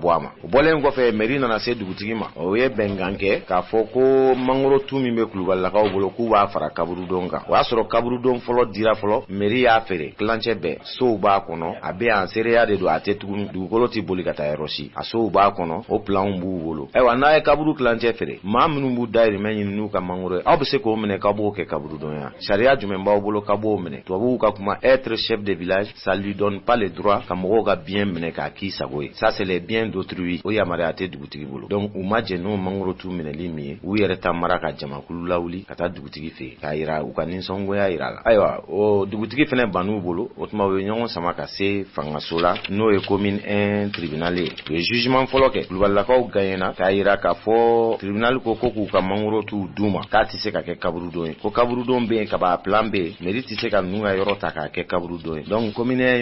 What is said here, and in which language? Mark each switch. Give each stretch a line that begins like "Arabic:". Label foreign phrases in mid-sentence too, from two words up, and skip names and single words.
Bambara: bɔ a ma o bɔlen kɔfɛ mairie nana se dugutigi ma o ye bɛnkan kɛ k'a fɔ ko mangoro tu min bɛ Kulubalilakaw bolo k'u b'a fara kaburudon kan o y'a sɔrɔ kaburudon fɔlɔ dira fɔlɔ mairie y'a feere kilancɛ bɛɛ sow b'a kɔnɔ a bɛ yan seereya de don a tɛ tugun dugukolo tɛ boli ka taa yɔrɔ si a sow b'a kɔnɔ o planw b'u bolo ayiwa n'a ye kaburu kilancɛ feere maa minnu b'u dayirimɛ ɲini n'u ka mangoro ye aw bɛ se k'o minɛ k'a b'o kɛ kaburudon ya sariya jumɛn b'aw bolo k'a b'o minɛ tubabuw ka kuma
French: être chef de village ça lui donne pas le droit
Bambara: ka mɔgɔw ka bien minɛ k'a k'i sago ye
French: ça c'est les biens d'autrui
Bambara: o yamaruya tɛ dugutigi bolo donc u ma jɛn n'o mangoro tu minɛli min ye u yɛrɛ ta mara ka jamakulu lawuli ka taa dugutigi fɛ yen k'a yira u ka nisɔngoya yira la ayiwa o dugutigi fana bann'u bolo o tuma u ye ɲɔgɔn sama ka se fangaso la n'o ye
French: commune 1 tribunal
Bambara: ye u ye jugement fɔlɔ kɛ Kulubalilakaw gagnena k'a yira k'a fɔ tribunal ko k'u ka mangoro tu d'u ma k'a tɛ se ka kɛ kaburudon ye ko kaburudon bɛ yen kaba plan bɛ yen mairie tɛ se ka ninnu ka yɔrɔ ta k'a kɛ kaburudon ye donc commune